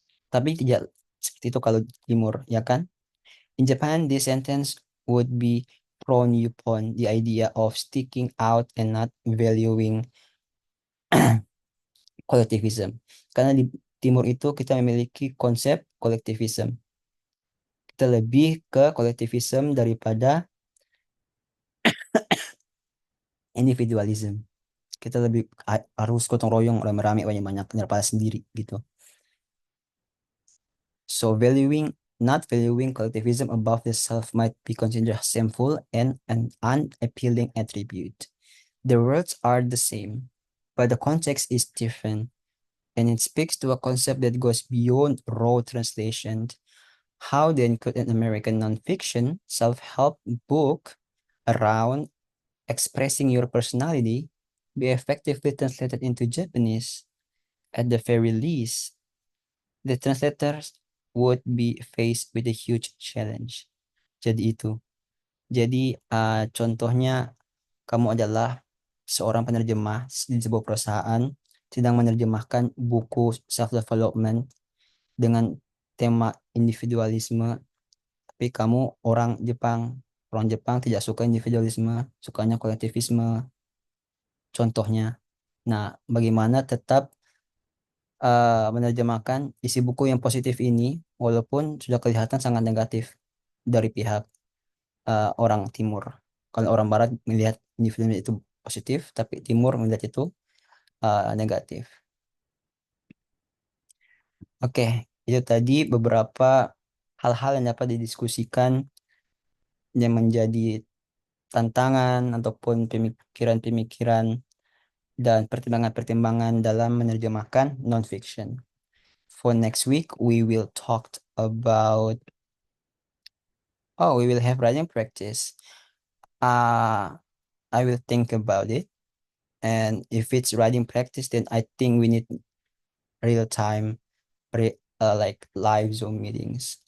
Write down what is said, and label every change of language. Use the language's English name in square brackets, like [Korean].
[Indonesian] Tapi tidak seperti itu kalau di timur, ya kan? [English] In Japan, this sentence would be prone upon the idea of sticking out and not valuing collectivism. [Indonesian] Karena di timur itu kita memiliki konsep collectivism. Kita lebih ke collectivism daripada individualism. Kita lebih harus gotong royong, rame-rame, banyak-banyak daripada sendiri gitu. [English] So not valuing collectivism above the self might be considered shameful and an unappealing attribute. The words are the same, but the context is different, and it speaks to a concept that goes beyond raw translation. How then could an American nonfiction self-help book around expressing your personality be effectively translated into Japanese? At the very least, the translators would be faced with a huge challenge. [Indonesian] Jadi itu. Jadi contohnya kamu adalah seorang penerjemah di sebuah perusahaan sedang menerjemahkan buku self-development dengan tema individualisme, tapi kamu orang Jepang. Orang Jepang tidak suka individualisme, sukanya kolektivisme, contohnya. Nah, bagaimana tetap menerjemahkan isi buku yang positif ini, walaupun sudah kelihatan sangat negatif dari pihak orang Timur. Kalau orang Barat melihat individu itu positif, tapi Timur melihat itu negatif. Oke, itu tadi beberapa hal-hal yang dapat didiskusikan yang menjadi tantangan ataupun pemikiran-pemikiran dan pertimbangan-pertimbangan dalam menerjemahkan non-fiction. [English] For next week, we will talk about, we will have writing practice. I will think about it. And if it's writing practice, then I think we need real time, like live Zoom meetings.